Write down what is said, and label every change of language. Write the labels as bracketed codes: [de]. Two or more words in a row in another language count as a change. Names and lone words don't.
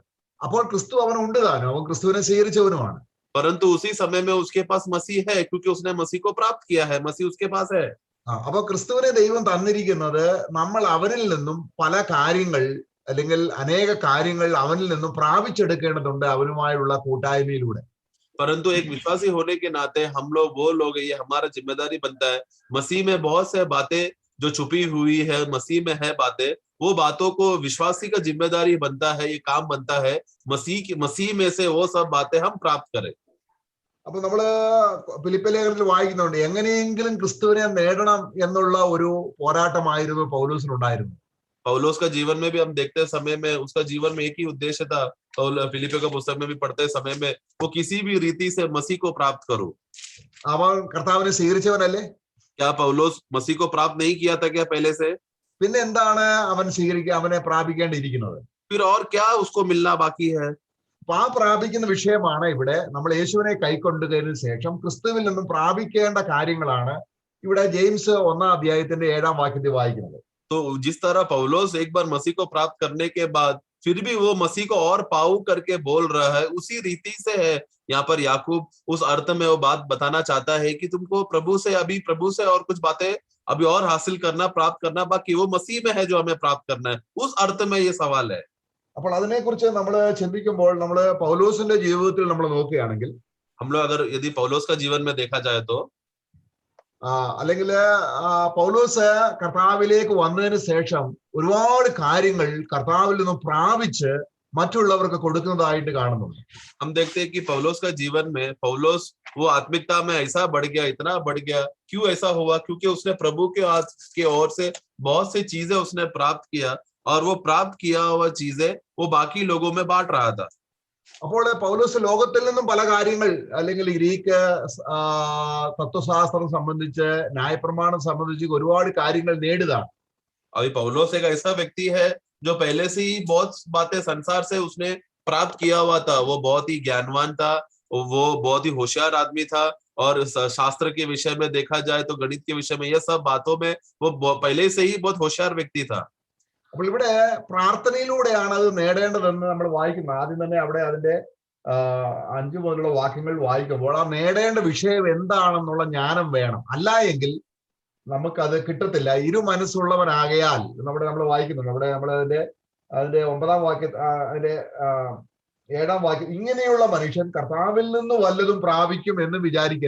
[ml] അപ്പോൾ ക്രിസ്തു അവനുണ്ട് താനും, അവൻ ക്രിസ്തുവിനെ സ്വീകരിച്ചവനുമാണ്. [hi] परंतु उसी समय में उसके पास मसीह है, क्योंकि उसने मसीह को प्राप्त किया है, मसीह उसके पास है। [ml] അപ്പൊ ക്രിസ്തുവിനെ ദൈവം തന്നിരിക്കുന്നത് നമ്മൾ അവനിൽ നിന്നും പല കാര്യങ്ങൾ അല്ലെങ്കിൽ അനേക കാര്യങ്ങൾ അവനിൽ നിന്നും പ്രാപിച്ചെടുക്കേണ്ടതുണ്ട് അവനുമായുള്ള കൂട്ടായ്മയിലൂടെ. [hi] परंतु एक विश्वासी होने के नाते हम लोग वो लोग, ये हमारा जिम्मेदारी बनता है, मसीह में बहुत से बातें जो छुपी हुई है, मसीह में है बातें, वो बातों को विश्वासी का जिम्मेदारी बनता है, ये काम बनता है मसीह में से वो सब बातें हम प्राप्त करें। [ml] അപ്പൊ നമ്മള് ഫിലിപ്പി ലേഖനത്തിൽ വായിക്കുന്നുണ്ട്, എങ്ങനെയെങ്കിലും ക്രിസ്തുവിനെ നേടണം എന്നുള്ള ഒരു പോരാട്ടമായിരുന്നു പൗലോസിനുണ്ടായിരുന്നു. [hi] पौलुस का जीवन में भी हम देखते समय में उसका जीवन में एक ही उद्देश्य था। फिलिपियों का पुस्तक में भी पढ़ते समय में वो किसी भी रीति से मसीह को प्राप्त करो। [ml] അവൻ കർത്താവിനെ സ്വീകരിച്ചവനല്ലേ? [hi] क्या पौलुस मसीह को प्राप्त नहीं किया था क्या पहले से? [ml] പിന്നെ എന്താണ് അവനെ പ്രാപിക്കേണ്ടിയിരിക്കുന്നത്? [hi] फिर और क्या उसको मिलना बाकी है? [ml] അപ്പൊ ആ പ്രാപിക്കുന്ന വിഷയമാണ് ഇവിടെ നമ്മൾ യേശുവിനെ കൈക്കൊണ്ടതിന് ശേഷം ക്രിസ്തുവിൽ നിന്നും പ്രാപിക്കേണ്ട കാര്യങ്ങളാണ് ഇവിടെ ജെയിംസ് 1-ാം അധ്യായത്തിന്റെ 7-ാം വാക്യത്തിൽ വായിക്കുന്നത്. [hi] तो जिस तरह पौलुस एक बार मसीह को प्राप्त करने के बाद फिर भी वो मसीह को और पाऊ करके बोल रहा है, उसी रीति से है यहाँ पर याकूब उस अर्थ में वो बात बताना चाहता है कि तुमको प्रभु से और कुछ बातें अभी और हासिल करना, प्राप्त करना बाकी, वो मसीह में है जो हमें प्राप्त करना है। उस अर्थ में ये सवाल है। [ml] അപ്പോൾ അതിനെക്കുറിച്ച് നമ്മൾ ചിന്തിക്കുമ്പോൾ നമ്മൾ പൗലോസിന്റെ ജീവിതത്തിൽ നമ്മൾ നോക്കുകയാണെങ്കിൽ, [hi] हम लोग अगर यदि पौलुस का जीवन में देखा जाए तो [ml] അല്ലെങ്കിൽ പൗലോസ് കർത്താവിലേക്ക് വന്നതിന് ശേഷം ഒരുപാട് കാര്യങ്ങൾ കർത്താവിൽ നിന്നും പ്രാപിച്ച് മറ്റുള്ളവർക്ക് കൊടുക്കുന്നതായിട്ട് കാണുന്നുണ്ട്. [hi] हम देखते हैं कि पौलुस का जीवन में पौलुस वो आत्मिकता में ऐसा बढ़ गया, इतना बढ़ गया। क्यों ऐसा हुआ? क्योंकि उसने प्रभु के ओर से बहुत सी चीजें उसने प्राप्त किया और वो प्राप्त किया हुआ चीजें वो बाकी लोगों में बांट रहा था। [ml] അപ്പോൾ പൗലോസ് ലോകത്തിൽ നിന്നും പല കാര്യങ്ങൾ അല്ലെങ്കിൽ ഗ്രീക്ക് തത്വശാസ്ത്രം സംബന്ധിച്ച് ന്യായപ്രമാണം സംബന്ധിച്ച് ഒരുപാട് കാര്യങ്ങൾ നേടുകയാണ്. [hi] अभी पौलोस एक ऐसा व्यक्ति है जो पहले से ही बहुत बातें संसार से उसने प्राप्त किया हुआ था। वो बहुत ही ज्ञानवान था, वो बहुत ही होशियार आदमी था, और शास्त्र के विषय में देखा जाए तो गणित के विषय में यह सब बातों में वो पहले से ही बहुत होशियार व्यक्ति था। [ml] അപ്പോൾ ഇവിടെ പ്രാർത്ഥനയിലൂടെയാണ് അത് നേടേണ്ടതെന്ന് നമ്മൾ വായിക്കുന്നത്. ആദ്യം തന്നെ അവിടെ അതിന്റെ 5 മുതലുള്ള വാക്യങ്ങൾ വായിക്കുമ്പോൾ ആ നേടേണ്ട വിഷയം എന്താണെന്നുള്ള ജ്ഞാനം വേണം. അല്ല എങ്കിൽ നമുക്കത് കിട്ടത്തില്ല. ഇരു മനസ്സുള്ളവനാകയാൽ നമ്മൾ വായിക്കുന്നുണ്ട്. അവിടെ നമ്മൾ അതിന്റെ 9-ാം വാക്യ അതിന്റെ 7-ാം വാക്യം, ഇങ്ങനെയുള്ള മനുഷ്യൻ കർത്താവിൽ നിന്ന് വല്ലതും പ്രാപിക്കും എന്ന് വിചാരിക്കുക.